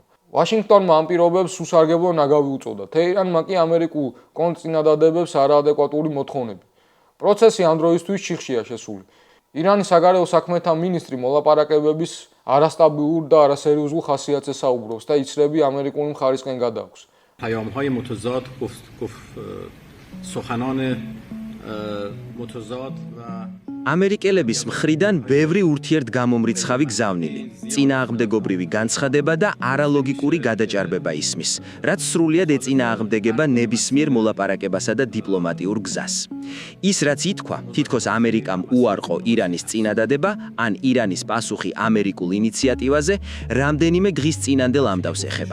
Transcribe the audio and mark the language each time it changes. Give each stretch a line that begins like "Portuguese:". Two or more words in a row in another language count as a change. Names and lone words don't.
Georgian: ვაშინგტონმა ამ პირობებს უსარგებლო ნაგავი უწოდა. თეირანმა კი ამერიკულ კონტრწინადადებებს არაადეკვატური მოთხოვნები. პროცესი ამ დროისთვის ჩიხშია შესული. ირანის საგარეო საქმეთა მინისტრი მოლაპარაკებების არასტაბილურ და არასერიოზულ ხასიათზე საუბრობს და იცრები ამერიკული მხარისკენ გადააქვს.
Persian: پیام‌های متضاد گفت سخنان متضاد و
Georgian: ამერიკელების მხრიდან ბევრი ურთიერთგამომრიცხავი გზავნილი, წინააღმდეგობრივი განცხადება და არალოგიკური გადაჭარბება ისმის, რაც სრულიად ეწინააღმდეგება ნებისმიერ მოლაპარაკებასა და დიპლომატიურ გზას. ის რაც ითქვა, თითქოს ამერიკამ უარყო ირანის წინადადება, ან ირანის პასუხი ამერიკულ ინიციატივაზე, რამდენიმე დღის წინანდელ ამბავს ეხება.